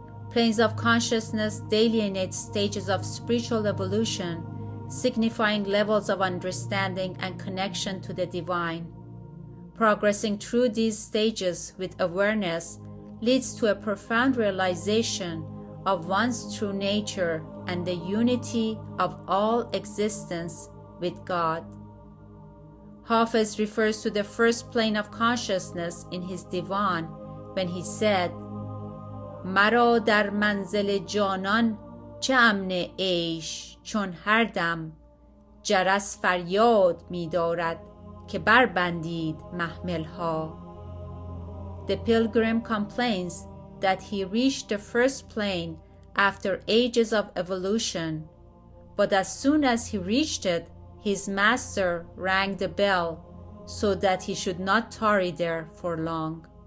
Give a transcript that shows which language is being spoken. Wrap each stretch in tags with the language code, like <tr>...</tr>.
<en>Planes of consciousness delineate stages of spiritual evolution, signifying levels of understanding and connection to the divine. Progressing through these stages with awareness leads to a profound realization of one's true nature and the unity of all existence with God. Hafez refers to the first plane of consciousness in his divan when he said,</en> <fa>مرا در منزل جانان چه امن عیش چون هر دم جرس فریاد می دارد که بربندید محملها.</fa> <en>The pilgrim complains that he reached the first plane after ages of evolution, but as soon as he reached it, his master rang the bell so that he should not tarry there for long.</en>